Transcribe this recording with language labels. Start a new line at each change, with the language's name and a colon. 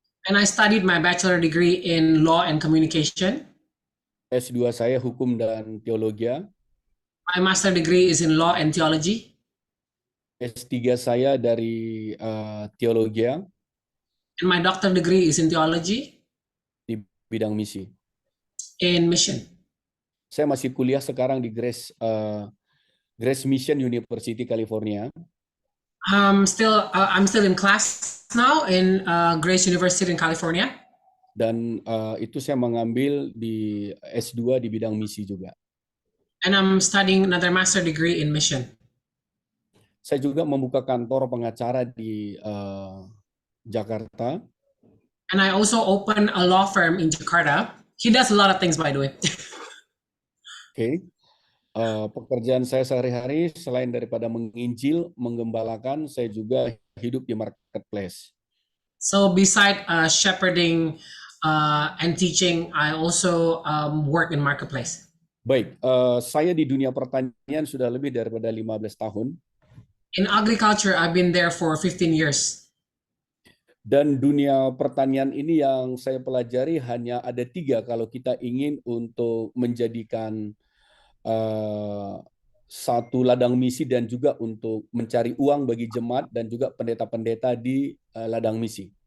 English: And I studied my bachelor degree in law and communication.
Indonesian: S2 saya Hukum dan Teologi.
English: My master degree is in law and theology.
Indonesian: S3 saya dari Teologi.
English: And my doctor degree is in theology.
Indonesian: Di bidang misi.
English: In mission.
Indonesian: Saya masih kuliah sekarang di Grace Mission University, California.
English: I'm still in class now in Grace University in California.
Indonesian: Dan itu saya mengambil di S2 di bidang misi juga.
English: And I'm studying another master degree in mission.
Indonesian: Saya juga membuka kantor pengacara di Jakarta.
English: And I also open a law firm in Jakarta. He does a lot of things, by the way.
Indonesian: Oke. Pekerjaan saya sehari-hari selain daripada menginjil, menggembalakan, saya juga hidup di marketplace.
English: So beside shepherding and teaching, I also work in marketplace.
Indonesian: Baik, saya di dunia pertanian sudah lebih daripada 15 tahun.
English: In agriculture, I've been there for 15 years.
Indonesian: Dan dunia pertanian ini yang saya pelajari hanya ada 3 kalau kita ingin untuk menjadikan satu ladang misi dan juga untuk mencari uang bagi jemaat dan juga pendeta-pendeta di ladang misi.